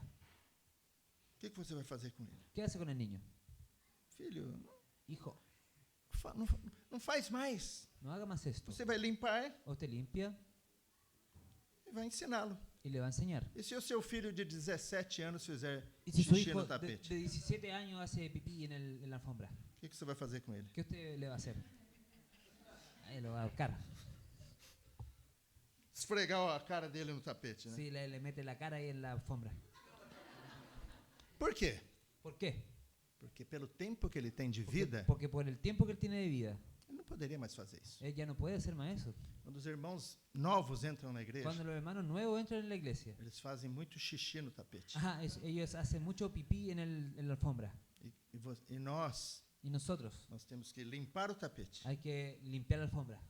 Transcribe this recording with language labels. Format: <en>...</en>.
<pt>o que você vai fazer com ele?</pt> <es>¿qué hace con el niño?</es> <pt>Filho,</pt> <es>Hijo,</es> <pt>não faz mais.</pt> <es>no haga más esto.</es> <pt>Você vai limpar</pt> <es>Usted limpia</es> <pt>e vai ensiná-lo.</pt> <es>y le va a enseñar.</es> <pt>E se o seu filho de 17 anos fizer</pt> <es>Y si su</es> <pt>xixi</pt> <es>hijo</es> <pt>no</pt> <es>de</es> <pt>tapete,</pt> <es>17 años hace pipí en la alfombra,</es> <pt>o que você vai fazer com ele?</pt> <es>¿qué usted le va a hacer? Ahí lo va a ahorcar.</es> <pt>Esfregar a cara dele no tapete, né?</pt> <es>Sí, le mete la cara ahí en la alfombra.</es> <pt>Por quê?</pt> <es>¿Por qué?</es> <pt>Porque pelo tempo que ele tem de vida,</pt> <es>Porque por el tiempo que él tiene de vida,</es> <pt>ele não poderia mais fazer isso.</pt> <es>él ya no puede hacer más eso.</es> <pt>Quando os irmãos novos entram na igreja,</pt> <es>Cuando los hermanos nuevos entran en la iglesia,</es> <pt>eles fazem muito xixi no tapete.</pt> <es>ellos hacen mucho pipí en la alfombra.</es> <pt>E nós</pt> <es>Y nosotros</es> <pt>temos que limpar o tapete,</pt> <es>hay que limpiar la alfombra</es>